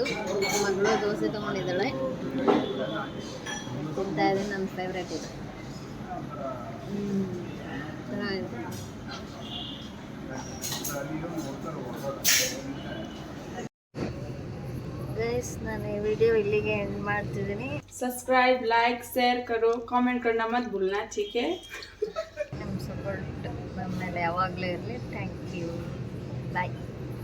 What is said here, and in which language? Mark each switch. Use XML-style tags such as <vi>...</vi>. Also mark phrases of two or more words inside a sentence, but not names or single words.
<kn>ಮಗಳು ದೋಸೆ ತೊಗೊಂಡಿದ್ದಾಳೆ, ತಿಂತಾ ಇದ್ದೀನಿ. ನನ್ನ ಫೇವ್ರೇಟ್ ಇದು. ಚೆನ್ನಾಗಿದೆ. ಗೈಸ್, ನಾನು ಈ ವಿಡಿಯೋ ಇಲ್ಲಿಗೆ ಎಂಡ್ ಮಾಡ್ತಿದ್ದೀನಿ.</kn> <en>subscribe, like, share</en> <hi>करो, कमेंट करना मत भूलना, ठीक है?</hi> <kn>ನಿಮ್ಮ ಸಪೋರ್ಟ್ ನಮ್ಮ ಮೇಲೆ ಯಾವಾಗಲೂ ಇರಲಿ.</kn> <en>Thank you. Bye.</en>